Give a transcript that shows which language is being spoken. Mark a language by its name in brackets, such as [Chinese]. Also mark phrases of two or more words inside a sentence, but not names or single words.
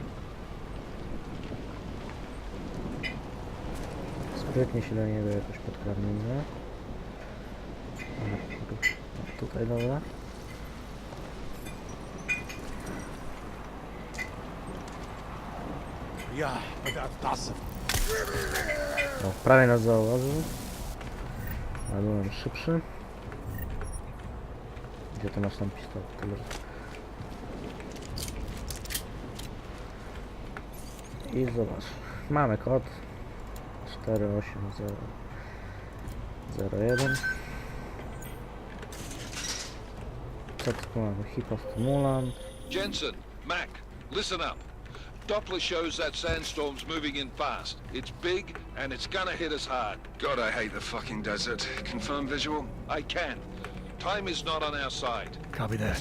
[Polish] Sprytnie się do niego jakoś podkradnijmy. Tutaj dobra. [Arabic] رياح بدأت تعصف. [Polish] O, prawie nas zauważył. Ale byłem szybszy. Gdzie to masz tam pistolet? Tyle. I zobacz. Mamy kod 48001. Co tu mamy? Hipostymulant. [English] Jensen, Mac, listen up. Doppler shows that sandstorm's moving in fast. It's big, and it's gonna hit us hard. God, I hate the fucking desert. Confirm visual? I can. Time is not on our side. Copy that.